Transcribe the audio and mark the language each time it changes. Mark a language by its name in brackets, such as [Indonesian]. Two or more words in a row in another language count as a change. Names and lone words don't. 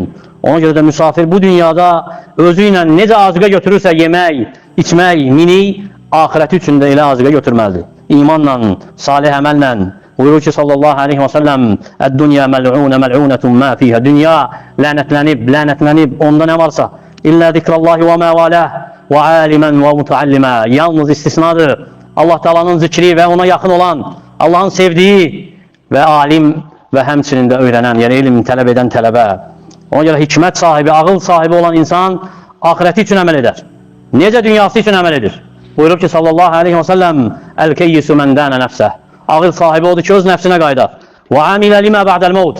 [Azerbaijani] Ona görə də müsafir bu dünyada özü ilə necə azıqə götürürsə yemək, içmək, minik, ahirəti üçün də elə azıqə götürməlidir. İmanla, salih əməllə. Buyurur ki, [Arabic] صلى الله عليه وسلم, الدنيا ملعونة ملعون ما فيها. [Azerbaijani] Dünya lənətlənib, onda nə varsa, [Arabic] إلا ذكر الله وما والاه وعالما ومتعلما. [Azerbaijani] Yalnız istisnadır. [Turkish] Allah Teala'nın zikri ve ona yakın olan, Allah'ın sevdiği [Azerbaijani] ve alim ve həmçinin də öyrənən, yəni elm tələb edən tələbə. Ona görə hikmət sahibi, ağıl sahibi olan insan ahireti üçün əməl edər. Necə dünyası üçün əməl edir? Buyurub ki, [Arabic] صلى الله عليه وسلم, الكيس من دان نفسه. [Azerbaijani] Ağıl sahibi odur ki, öz nəfsinə qaydar. [Arabic] وعمل لما بعد الموت.